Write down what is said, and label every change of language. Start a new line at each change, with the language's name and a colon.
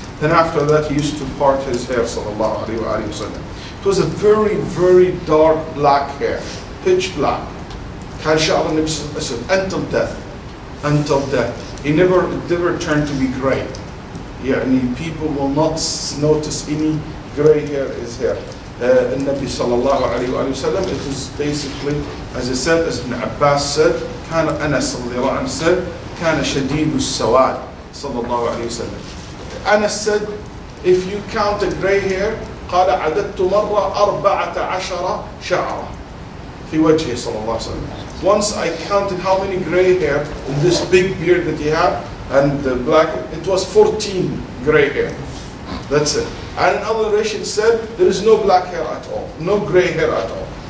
English: Then after that, he used to part his hair, sallallahu alayhi wa sallam. It was a very, very dark black hair, pitch black.
Arabic: كان شعر النبي صلى الله عليه وسلم
English: until death. He never turned to be gray. Yeah, and people will not notice any gray hair in his hair.
Arabic: النبي صلى الله عليه وآله وسلم.
English: It is basically, as I said, as Ibn Abbas said,
Arabic: كان أنس رضي الله عنه said, كان شديد السواد صلى الله عليه وسلم.
English: Anas said, if you count a gray hair,
Arabic: قال عددت مرة 14 شعرة في وجهه صلى الله عليه وسلم.
English: Once I counted how many gray hair in this big beard that he had and the black, it was 14 gray hair. That's it. And another narration said there is no black hair at all, no gray hair at all.